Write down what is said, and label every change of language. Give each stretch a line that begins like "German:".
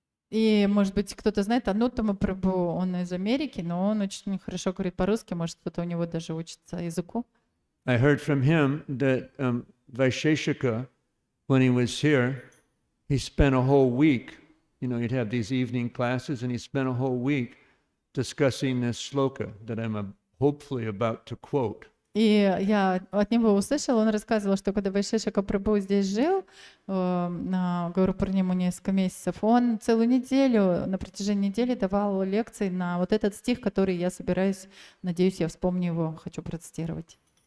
Russian: И, может быть, кто-то знает, Ануттама Прабху, он из Америки, но он очень хорошо говорит по-русски, может, кто-то у него даже учится языку.
English: I heard from him that Vaisheshika, when he was here, he spent a whole week, you'd have these evening classes, and he spent a whole week discussing this sloka that I'm hopefully about to quote.
Russian: И я от него услышала, он рассказывал, что когда Вайшешика Прабху здесь жил, на Гауру-Пурниму несколько месяцев, он целую неделю, на протяжении недели давал лекции на вот этот стих, который я собираюсь, надеюсь, я вспомню его, хочу процитировать.